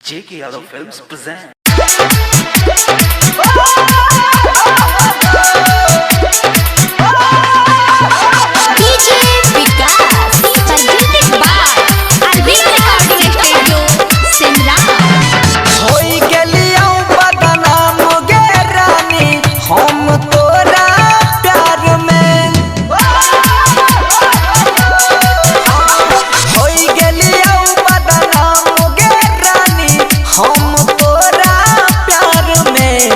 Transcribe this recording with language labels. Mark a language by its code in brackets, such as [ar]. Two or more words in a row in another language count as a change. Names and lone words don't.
[en] J.K. Yadav Films present. DJ Vikas, presented by Arvind Recording Studio, Simla. [mai] होई गेलियो बदनाम गे रानी हम तोरा प्यार में। होई गेलियो बदनाम गे रानी हम तोरा प्यार में।